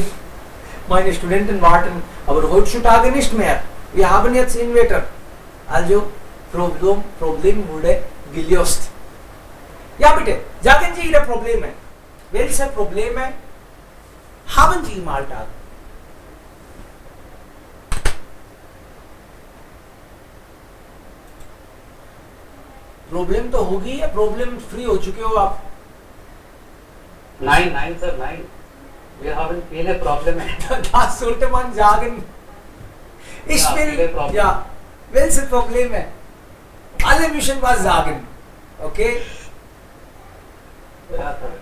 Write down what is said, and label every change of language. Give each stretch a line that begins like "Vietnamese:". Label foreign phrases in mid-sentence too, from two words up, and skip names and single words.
German: Meine Studenten warten, aber heutzutage nicht mehr. Wir haben jetzt Inverter. Also, Problem wurde gelöst. Ja bitte, sagen Sie Ihre Probleme. Welche Probleme haben Sie im Alltag?
Hindi: प्रॉब्लम तो होगी या
English: problem free
Hindi: हो चुके हो आप?
German: Nein, Sir, nein. Wir haben viele Probleme. Das sollte man sagen. Ich Ja, will, viele Probleme. ja, welche Probleme? Alle müssen was sagen. Okay? Ja, Sir.